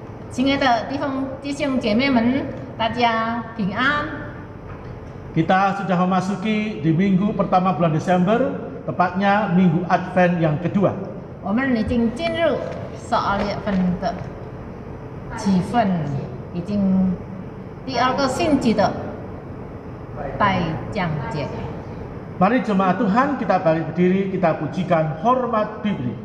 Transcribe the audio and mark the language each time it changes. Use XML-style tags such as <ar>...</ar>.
<zh>亲爱的弟兄姐妹们，大家平安。</zh> <id>Kita sudah memasuki di minggu pertama bulan Desember, tepatnya minggu Advent yang kedua.</id> <zh>我们已经进入12月份的气氛，已经第2个星期的待降节。</zh> <id>Mari jemaat Tuhan, kita balik berdiri, kita pujikan hormat diberi.</id>